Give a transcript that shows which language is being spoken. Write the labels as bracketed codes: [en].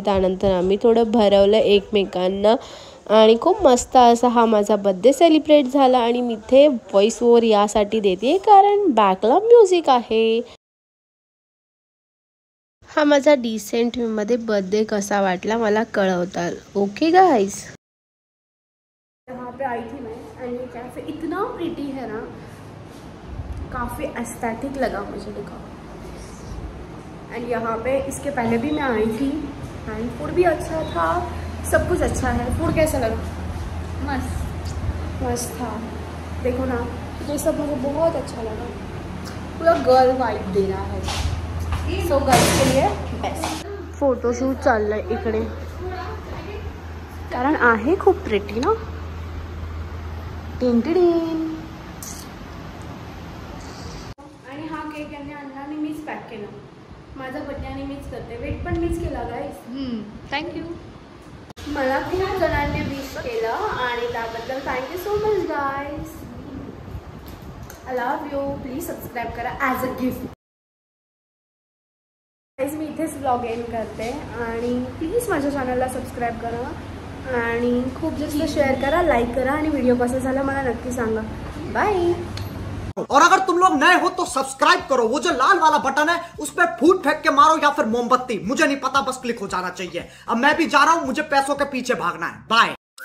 [mr] त्यानंतर आम्ही थोडं भरवलं एकमेकांना आणि खूप मस्त असा हा माझा बर्थडे सेलिब्रेट झाला. आणि मी इथे व्हॉइस ओव्हर यासाठी देते कारण बॅकला म्युझिक आहे. हा माझा डिसेंट मध्ये बर्थडे कसा वाटला मला कळवताल. [en] Okay guys. [hi] यहाँ पे आई थी मैं एंड ये कैफे इतना प्रिटी है ना, काफ़ी एस्थेटिक लगा मुझे देखा। एंड यहाँ पे इसके पहले भी मैं आई थी एंड फूड भी अच्छा था, सब कुछ अच्छा है। फूड कैसा लगा? मस्त था। देखो ना, ये सब मुझे बहुत अच्छा लगा, पूरा गर्ल वाइब दे रहा है। सो गर्ल्स के लिए बेस्ट। [mr] फोटोशूट चाललंय इकडे, कारण आहे खूप प्रिटी ना। टिंटिडीन। आणि हा केक यांनी आणला आणि मीच पॅक केला। माझा बर्थडे आणि मीच करते, वेट पण मीच केला गाईस। थँक्यू। मला खूप जणांनी विश केलं आणि त्याबद्दल [en] Thank you so much guys. I love you. [mr] Please subscribe करा [en] As a gift. [mr] गाईस मी इथेच ब्लॉग एंड करते आणि प्लीज माझ्या चॅनलला सबस्क्राईब करा आणि खूप जास्त शेअर करा, लाईक करा आणि व्हिडिओ कसा झाला मला नक्की सांगा। बाय। [hi] और अगर तुम लोग नए हो तो सब्सक्राइब करो, वो जो लाल वाला बटन है उस पर फूट फेंक के मारो या फिर मोमबत्ती, मुझे नहीं पता, बस क्लिक हो जाना चाहिए। अब मैं भी जा रहा हूं, मुझे पैसों के पीछे भागना है। बाय।